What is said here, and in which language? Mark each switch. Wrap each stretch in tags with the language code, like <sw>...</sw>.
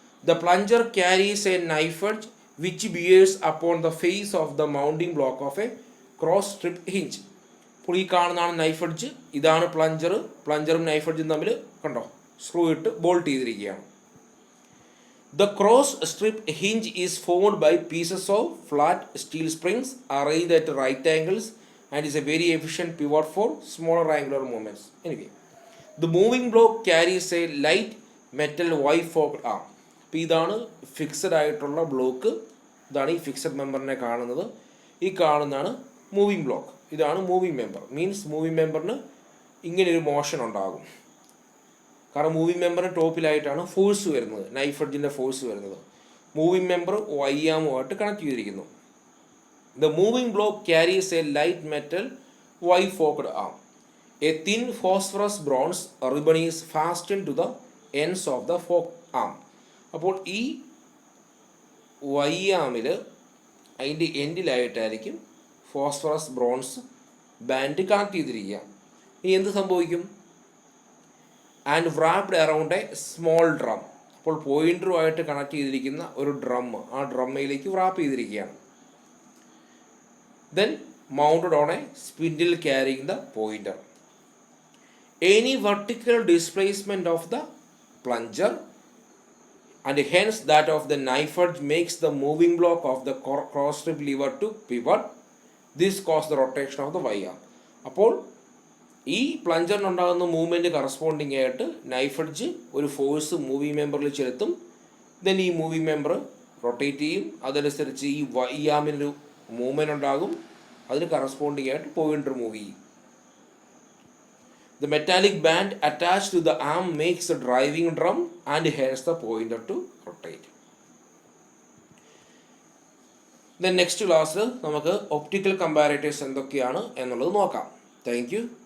<en>The plunger carries a knife edge which bears upon the face of the mounting block of a cross strip hinge.</en> <ml>അപ്പോൾ ഈ കാണുന്നതാണ് knife edge. ഇതാണ് plunger. പ്ലഞ്ചറും knife എഡ്ജും തമ്മിൽ കണ്ടോ screw ഇട്ട് bolt ചെയ്തിരിക്കുകയാണ്.</ml> <en>The cross strip hinge is formed by pieces of flat steel springs arranged at right angles and is a very efficient pivot for smaller angular movements. Anyway, the moving block carries a light metal Y-forked arm.</en> <ml>അപ്പോൾ ഇതാണ് fixed ആയിട്ടുള്ള block. ഇതാണ് ഈ fixed മെമ്പറിനെ കാണുന്നത്. ഈ കാണുന്നതാണ് moving block. ഇതാണ് moving member. Means moving മെമ്പറിന് ഇങ്ങനെയൊരു മോഷൻ ഉണ്ടാകും. കാരണം മൂവിങ് മെമ്പറിന് ടോപ്പിലായിട്ടാണ് ഫോഴ്സ് വരുന്നത്, നൈഫ് എഡ്ജിൻ്റെ ഫോഴ്സ് വരുന്നത്. മൂവിങ് മെമ്പർ വൈ ആമുമായിട്ട് കണക്ട് ചെയ്തിരിക്കുന്നു.</ml> <en>The moving block carries a light metal Y-forked arm. A thin phosphorus bronze ribbon is fastened to the ends of the fork arm.</en> <ml>അപ്പോൾ ഈ Y ആമിൽ അതിൻ്റെ എൻഡിലായിട്ടായിരിക്കും phosphorus bronze band connect ചെയ്തിരിക്കുക. ഇനി എന്ത് സംഭവിക്കും?</ml> <en>And wrapped around a small drum.</en> <ml>അപ്പോൾ പോയിൻ്ററുമായിട്ട് connect ചെയ്തിരിക്കുന്ന ഒരു ഡ്രം ആ ഡ്രമ്മിലേക്ക് wrap ചെയ്തിരിക്കുകയാണ്.</ml> <en>Then mounted on a spindle carrying the pointer. Any vertical displacement of the plunger and hence that of the knife edge makes the moving block of the cross strip lever to pivot. This causes the rotation of the Y arm.</en> <ml>അപ്പോൾ ഈ പ്ലഞ്ചറിനുണ്ടാകുന്ന movement corresponding ആയിട്ട് knife edge ഒരു force moving മെമ്പറിൽ ചെലുത്തും. Then ഈ moving member rotate ചെയ്യും. അതനുസരിച്ച് ഈ Y ആമിനൊരു movement ഉണ്ടാകും. അതിന് കറസ്പോണ്ടിങ് ആയിട്ട് പോയിൻ്റർ മൂവ് ചെയ്യും.</ml> <en>The metallic band attached to the arm makes the driving drum and hence the pointer to rotate. Then next class</en> <ml>നമുക്ക് ഒപ്റ്റിക്കൽ കമ്പാരേറ്റേഴ്സ് എന്തൊക്കെയാണ് എന്നുള്ളത് നോക്കാം. Thank you.</ml>